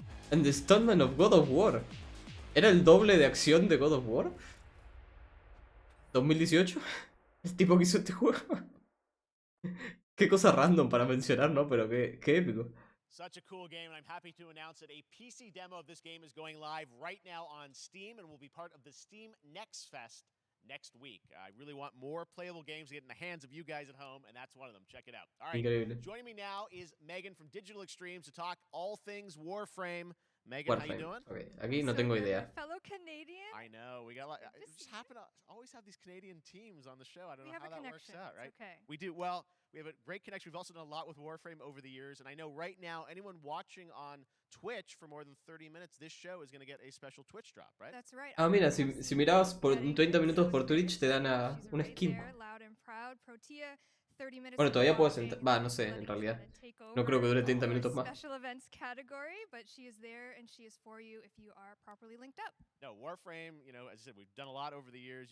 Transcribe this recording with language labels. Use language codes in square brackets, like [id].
[en] And the Stuntman of God of War. [es] ¿Era el doble de acción de God of War? ¿2018? El tipo que hizo este juego. Qué cosa random para mencionar, ¿no? Pero qué épico. [en] Such a cool game, and I'm happy to announce that a PC demo of this game is going live right now on Steam and will be part of the Steam Next Fest next week. I really want more playable games to get in the hands of you guys at home, and that's one of them. Check it out. All right, [es] increíble. [en] Joining me now is Megan from Digital Extremes to talk all things Warframe. Megan, how you doing? [es] Okay. Aquí no tengo idea. [en] Fellow Canadian. I know, we got a lot. We just happen to always have these Canadian teams on the show. I don't know how that works out, right? Okay. We do. Well, we have a great connection. We've also done a lot with Warframe over the years, and I know right now anyone watching on Twitch for more than 30 minutes, this show is going to get a special Twitch drop, right? That's right. [es] Ah, mira, si mirabas por 30 minutos por Twitch te dan una skin. [en] Loud and proud. Protea, 30 minutes. [es] Bueno, todavía puedes entrar. Va, no sé, en realidad. No creo que dure 30 minutos más. [en] Special events category, but she is there and she is for you if you are properly linked up. No, Warframe, you know, as I said, we've done a lot over the years.